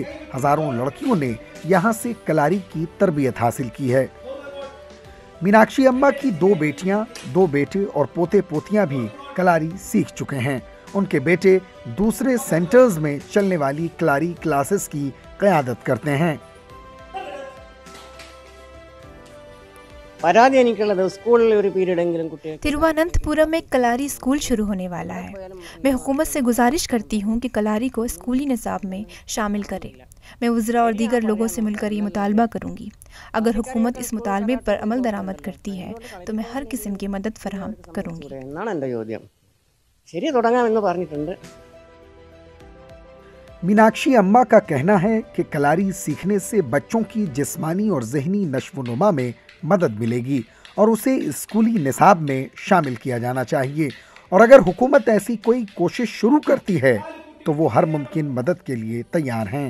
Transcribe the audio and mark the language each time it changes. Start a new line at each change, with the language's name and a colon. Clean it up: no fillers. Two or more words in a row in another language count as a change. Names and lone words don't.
Urdu: ہزاروں لڑکیوں نے یہاں سے کلاری کی تربیت حاصل کی ہے. میناکشی اماں کی 2 بیٹیاں، 2 بیٹے اور پوتے پوتیاں بھی کلاری سیکھ چکے ہیں. ان کے بیٹے دوسرے سینٹرز میں چلنے والی کلاری کلاسز کی قیادت کرتے ہیں.
Malayalam: പരാതി എനിക്കുള്ളത് സ്കൂളിൽ ഒരു പീരീഡ് എങ്കിലും കുട്ടികൾക്ക്
Urdu: ترواننتاپورم میں کلاری اسکول شروع ہونے والا ہے۔ میں حکومت سے گزارش کرتی ہوں کہ کلاری کو اسکولی نصاب میں شامل کرے. میں وزرا اور دیگر لوگوں سے مل کر یہ مطالبہ کروں گی. اگر حکومت اس مطالبے پر عمل درآمد کرتی ہے تو میں ہر قسم کی مدد فراہم کروں گی.
Malayalam: എന്നാണ് എൻ്റെ ചോദ്യം. ശരി, തുടങ്ങാമെന്ന് പറഞ്ഞിട്ടുണ്ട്.
Urdu: میناکشی اماں کا کہنا ہے کہ کلاری سیکھنے سے بچوں کی جسمانی اور ذہنی نشوونما میں مدد ملے گی اور اسے اسکولی نصاب میں شامل کیا جانا چاہیے. اور اگر حکومت ایسی کوئی کوشش شروع کرتی ہے تو وہ ہر ممکن مدد کے لیے تیار ہیں.